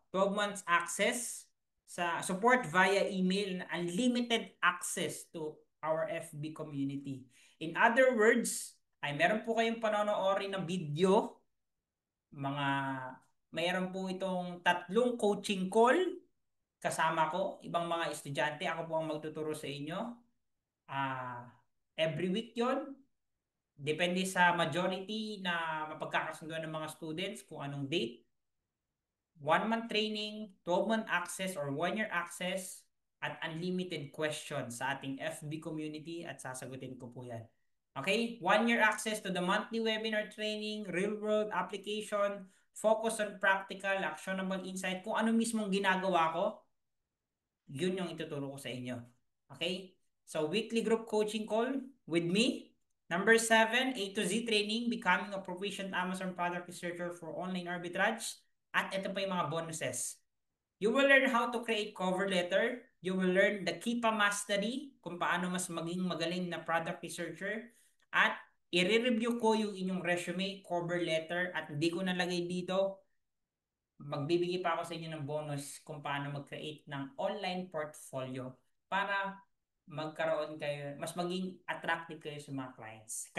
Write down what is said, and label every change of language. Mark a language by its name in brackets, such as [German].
[English] 12 months access [Filipino] sa [English] support via email and unlimited access to our FB community. In other words, [Filipino] ay meron po kayong panonoodin ng video, mayroon po itong 3 coaching call kasama ko, ibang mga estudyante, ako po ang magtuturo sa inyo. [English] Every week [Filipino] yon, depende sa majority na mapagkakasunduan ng mga students kung anong date. [English] 1-month training, 12-month access or 1-year access, at unlimited questions sa ating FB community at [Filipino] sasagutin ko po yan. [English] Okay? 1-year access to the monthly webinar training, real-world application, focus on practical, actionable insight, [Filipino] kung ano mismong ginagawa ko, yun yung ituturo ko sa inyo. [English] Okay? So, weekly group coaching call with me. Number 7, A to Z training, becoming a proficient Amazon product researcher for online arbitrage. [Filipino] At ito pa yung mga bonuses. [English] You will learn how to create cover letter. You will learn the Kipa Mastery, [Filipino] kung paano mas maging magaling na product researcher. At i-review ko yung inyong resume, cover letter, at hindi ko nalagay dito, magbibigay pa ako sa inyo ng bonus kung paano mag-create ng online portfolio para magkaroon kayo, mas maging attractive kayo sa mga clients.